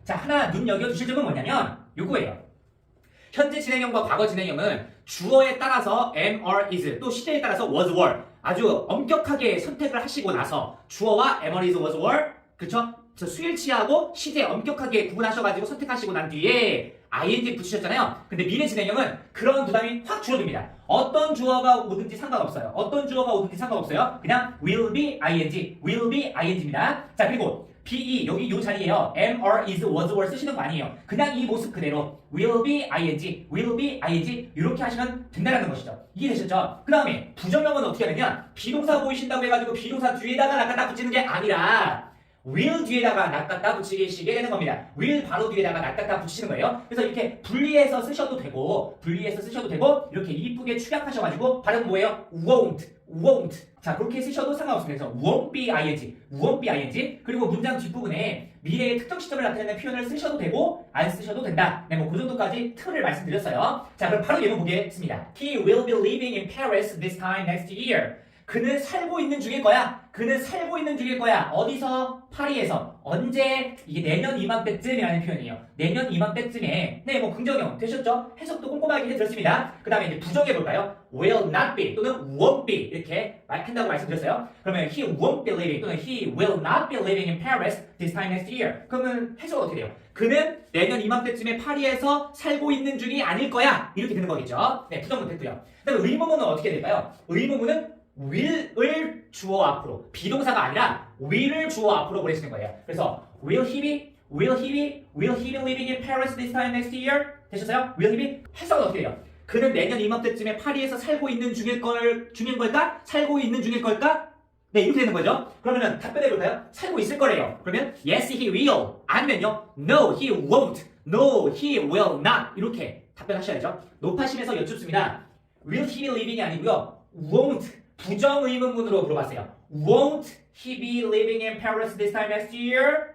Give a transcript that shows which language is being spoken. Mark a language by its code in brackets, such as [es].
[ko] 자, 하나 눈여겨주실 점은 뭐냐면 요거예요. 현재 진행형과 과거 진행형은 주어에 따라서 am, are, is 또 시제에 따라서 was, were 아주 엄격하게 선택을 하시고 나서 주어와 am, are, is, was, were 그쵸? 수일치하고 시제 엄격하게 구분하셔가지고 선택하시고 난 뒤에 ing 붙이셨잖아요. 근데 미래 진행형은 그런 부담이 확 줄어듭니다. 어떤 주어가 오든지 상관없어요. 어떤 주어가 오든지 상관없어요. 그냥 [en] will be ing, will be ing [ko] 입니다. 자, 그리고 be 여기 이 자리에요. am, are, is, was, were 쓰시는 거 아니에요. 그냥 이 모습 그대로 [en] will be ing, will be ing [ko] 이렇게 하시면 된다는 것이죠. 이해되셨죠? 그 다음에 부정형은 어떻게 하느냐? 비동사 보이신다고 해가지고 비동사 뒤에다가 갖다 붙이는 게 아니라 will 뒤에다가 낚았다 붙이시게 되는 겁니다. will 바로 뒤에다가 낚았다 붙이시는 거예요. 그래서 이렇게 분리해서 쓰셔도 되고 이렇게 이쁘게 축약하셔가지고 발음 뭐예요? [en] won't. [ko] 자, 그렇게 쓰셔도 상관없습니다. 그래서 [en] won't be ing. [ko] 그리고 문장 뒷부분에 미래의 특정 시점을 나타내는 표현을 쓰셔도 되고 안 쓰셔도 된다. 네, 뭐 그 정도까지 틀을 말씀드렸어요. 자, 그럼 바로 예문 보겠습니다. [en] He will be living in Paris this time next year. [ko] 그는 살고 있는 중일 거야. 어디서? 파리에서. 언제? 이게 내년 이맘때쯤이라는 표현이에요. 내년 이맘때쯤에. 네, 뭐 긍정형 되셨죠? 해석도 꼼꼼하게 해드렸습니다. 그 다음에 이제 부정해볼까요? [en] will not be [ko] 또는 [en] won't be [ko] 이렇게 한다고 말씀드렸어요. 그러면 [en] he won't be living 또는 he will not be living in Paris this time next year. [ko] 그러면 해석은 어떻게 돼요? 그는 내년 이맘때쯤에 파리에서 살고 있는 중이 아닐 거야. 이렇게 되는 거겠죠? 네, 부정은 됐고요. 그 다음에 의문문은 어떻게 될까요? 의문문은 will을 주어 앞으로 비동사가 아니라 will을 주어 앞으로 보내시는 거예요. 그래서 [en] will he be living in Paris this time next year? [ko] 되셨어요? [en] will he be? [ko] 해석은 어떻게 돼요? 그는 내년 이맘때쯤에 파리에서 살고 있는 중인 걸까? 살고 있는 중일 걸까? 네, 이렇게 되는 거죠. 그러면 답변해 볼까요? 살고 있을 거래요. 그러면 [en] yes he will [ko] 아니면요 [en] no he won't, no he will not [ko] 이렇게 답변하셔야죠. 높아심에서 여쭙습니다. [en] will he be living [ko] 이 아니고요 won't 부정 의문문으로 물어봤어요. [en] Won't he be living in Paris this time next year?